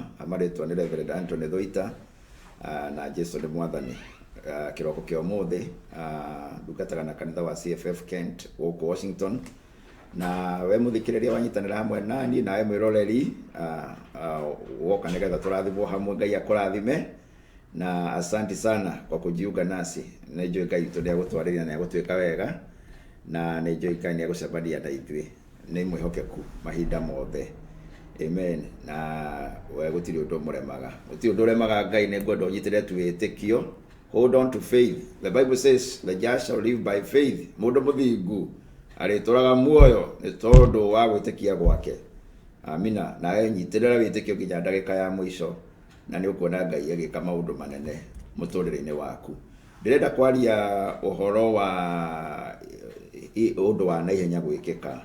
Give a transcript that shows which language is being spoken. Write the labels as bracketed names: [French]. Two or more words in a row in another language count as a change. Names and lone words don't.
[Kikuyu] Amarĩtwo nĩ Rev.Anthony Thuita na Jesu nĩ Mwathani. Kiroko kĩa ũmũthĩ ndungataga na kanitha wa CFF Kent gũkũ Washington, na we mũthikĩrĩria wanyitanĩra hamwe nani nawe mwĩroreri woka nĩgetha tũrathimwo hamwe. Ngai akũrathime [Swahili] na asanti sana kwa kujiunga nasi. [Kikuyu] Nĩnjũĩ Ngai witũ nĩagũtwarĩria na nĩagũtwĩka wega, na nĩnjũĩ Ngai nĩagũcemania na ithuĩ, nĩ mwĩhokeku mahinda mothe. Amen. Na we gũtirĩ ũndũ mũremaga, gũtirĩ ũndũ ũremaga Ngai. Nĩngwenda ũnyitĩrĩre tu wĩtĩkio. [English] Hold on to faith. The Bible says the just shall live by faith. [Kikuyu] Mũndũ mũthingu arĩtũraga muoyo nĩ tondũ wa gwĩtĩkia gwake. Amina. Nawe nyitĩrĩra wĩtĩkio nginya ndagĩka ya mũico, na nĩ ũkuona Ngai agĩka maũndũ manene mũtũrĩre-inĩ waku. Ndĩrenda kwaria ũhoro wa ũndũ wa naihenya gwĩkĩka.